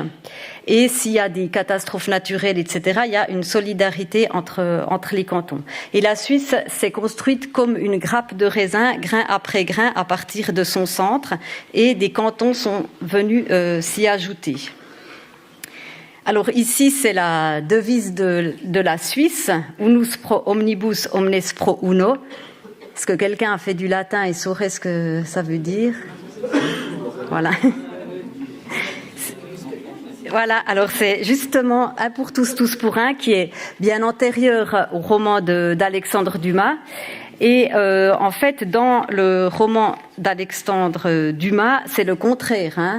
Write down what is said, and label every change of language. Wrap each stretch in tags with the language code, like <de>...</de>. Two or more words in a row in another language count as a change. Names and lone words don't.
<fr>Et s'il y a des catastrophes naturelles, etc., il y a une solidarité entre les cantons. Et la Suisse s'est construite comme une grappe de raisin, grain après grain, à partir de son centre, et des cantons sont venus s'y ajouter. Alors ici, c'est la devise de la Suisse,</fr> <la>unus pro omnibus, omnes pro uno.</la> <fr>Est-ce que quelqu'un a fait du latin et saurait ce que ça veut dire? Voilà. Voilà, alors c'est justement un pour tous, tous pour un, qui est bien antérieur au roman d'Alexandre Dumas. Et en fait, dans le roman d'Alexandre Dumas, c'est le contraire.</fr>